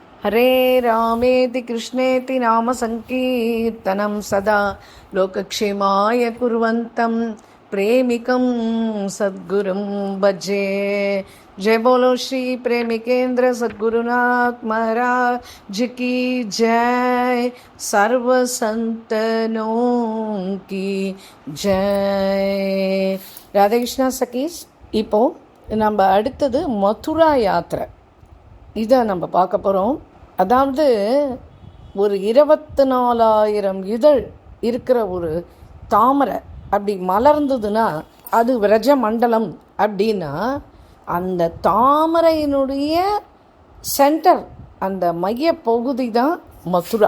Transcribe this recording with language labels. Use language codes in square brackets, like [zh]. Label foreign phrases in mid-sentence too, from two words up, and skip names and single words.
[sa] हरे रामेति कृष्णेति नाम संकीर्तनं सदा लोकक्षेमाय कुर्वन्तं प्रेमिकं सद्गुरुं भजे। [hi] जय बोलो श्री प्रेमिकेंद्र सद्गुरुनाथ महाराज की जय। सर्व संतनों की जय। राधे कृष्णा सखीஸ், [ta] இப்போ நம்ம அடுத்தது மதுரா யாத்திரை இதை நம்ம பார்க்க போகிறோம். அதாவது ஒரு 24,000 இதழ் இருக்கிற ஒரு தாமரை அப்படி மலர்ந்ததுன்னா அது விரஜ மண்டலம். அப்படின்னா அந்த தாமரையினுடைய சென்டர், அந்த மைய பகுதி தான் மதுரா.